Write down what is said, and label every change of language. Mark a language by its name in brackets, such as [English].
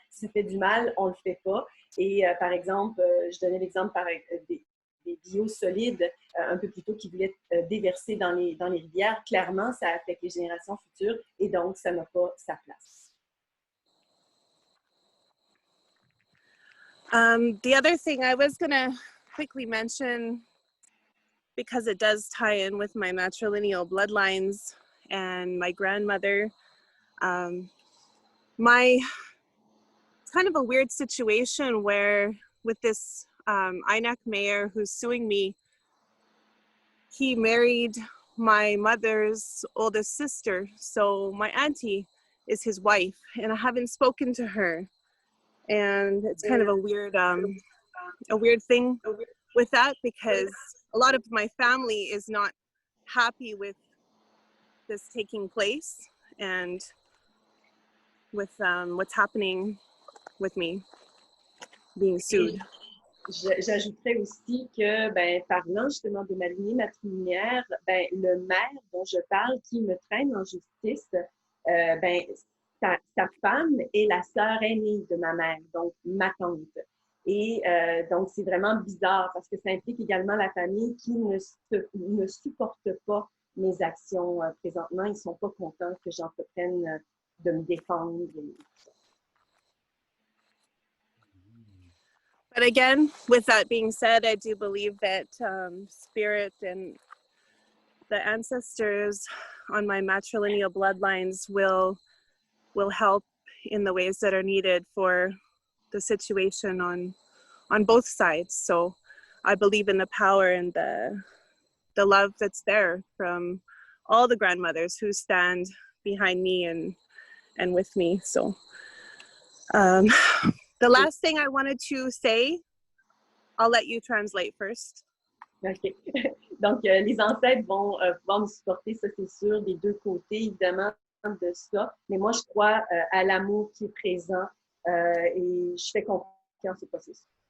[French] Si ça fait du mal, on ne le fait pas. Et par exemple, je donnais l'exemple des biosolides un peu plus tôt qui voulaient déverser dans les rivières. Clairement, ça affecte les générations futures et donc ça n'a pas sa place. [English] The other thing I was going to quickly mention, because it does tie in with my matrilineal bloodlines and my grandmother, it's kind of a weird situation where with this INAC mayor who's suing me, he married my mother's oldest sister. So my auntie is his wife, and I haven't spoken to her. And it's kind of a weird thing with that, because a lot of my family is not happy with this taking place and with what's happening with me being sued. [French] J'ajouterais aussi que, parlant justement de ma lignée matrilinéaire, le maire dont je parle, qui me traîne en justice, sa femme est la sœur aînée de ma mère, donc ma tante. Et donc, c'est vraiment bizarre parce que ça implique également la famille qui ne supporte pas mes actions présentement. Ils ne sont pas contents que j'entreprenne de me défendre. [English] But again, with that being said, I do believe that spirit and the ancestors on my matrilineal bloodlines will help in the ways that are needed for the situation on both sides. So I believe in the power and the love that's there from all the grandmothers who stand behind me and with me. So the last thing I wanted to say, I'll let you translate first. OK. [French] Donc, les ancêtres vont pouvoir nous supporter, ça c'est sûr, des deux côtés, évidemment, de ça. Mais moi, je crois à l'amour qui est présent et je fais confiance au processus.